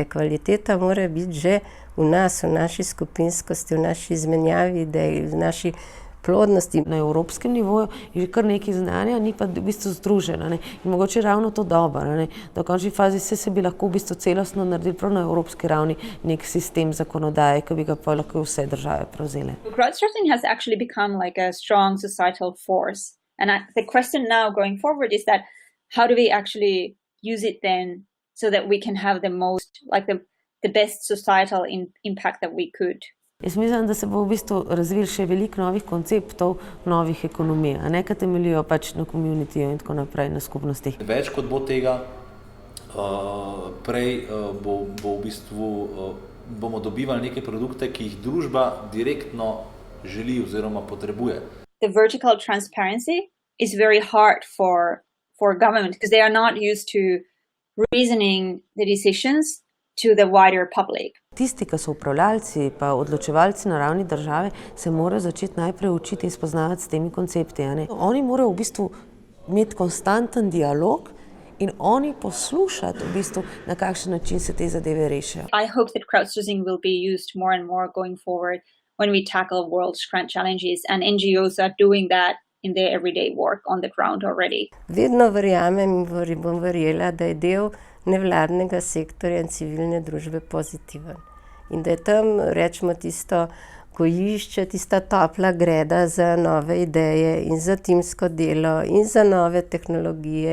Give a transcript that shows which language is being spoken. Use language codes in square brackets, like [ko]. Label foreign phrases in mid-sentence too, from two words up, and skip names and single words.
[sl] Kvaliteta mora biti že v nas, v naši skupinskosti, v naši izmenjavi idej, v naši plodnosti. Na evropskem nivoju je že kar nekaj znanja, ni pa v bistvu združeno, ne. In mogoče ravno to dobro, ne. Da v končni fazi se bi lahko v bistvu celostno naredili prav na evropski ravni nek sistem zakonodaje, ki bi ga pa lahko vse države prevzele. [en] Crowdsourcing has actually become like a strong societal force. And the question now going forward is that how do we actually use it then so that we can have the most, like the best societal impact that we could. [sl] Jaz mislim, da se bo v bistvu razvil še veliko novih konceptov, novih ekonomij, a ne, ki temeljijo pač na communityju in tako naprej, na skupnostih. Več kot bo tega, prej bo v bistvu, bomo dobivali neke produkte, ki jih družba direktno želi oziroma potrebuje. [en] The vertical transparency is very hard for government because they are not used to reasoning the decisions to the wider public. [sl] Tisti, ki so upravljalci pa odločevalci na ravni države, se morajo začeti najprej učiti in spoznavati s temi koncepti, a ne. Oni morajo v bistvu imeti konstanten dialog in oni poslušati v bistvu, na kakšen način se te zadeve rešijo. [en] I hope that crowdsourcing will be used more and more going forward when we tackle world's grand challenges, and NGOs are doing that in their everyday work on the ground already. [sl] Vedno verjamem in bom verjela, da je del nevladnega sektorja in civilne družbe pozitiven. In da je tam, rečemo, tisto gojišče, tista topla greda za nove ideje in za timsko delo in za nove tehnologije.